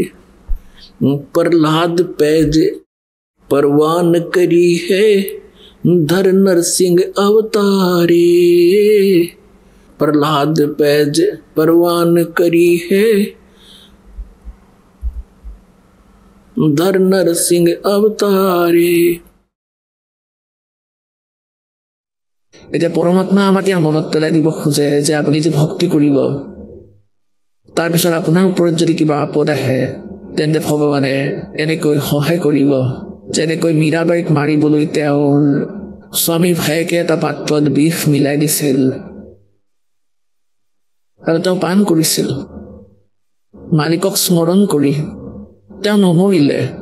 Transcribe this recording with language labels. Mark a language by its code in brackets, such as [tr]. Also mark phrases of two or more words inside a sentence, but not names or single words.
[hi] प्रहलाद पैज परवान करी है धर नरसिंह अवतारे प्रहलाद पैज परवान करी है धर नरसिंह अवतारे। [as] এতিয়া পৰমাত্মা আমাক মনত পেলাই দিব খোজে যে আপুনি যে ভক্তি কৰিব তাৰপিছত আপোনাৰ ওপৰত যদি কিবা আপদ আহে তেন্তে ভগৱানে এনেকৈ সহায় কৰিব। যেনেকৈ মীৰাবাইক মাৰিবলৈ তেওঁৰ স্বামী ভায়েকে এটা পাত্ৰত বিষ মিলাই দিছিল আৰু তেওঁ পান কৰিছিল মালিকক স্মৰণ কৰি তেওঁ নমৰিলে।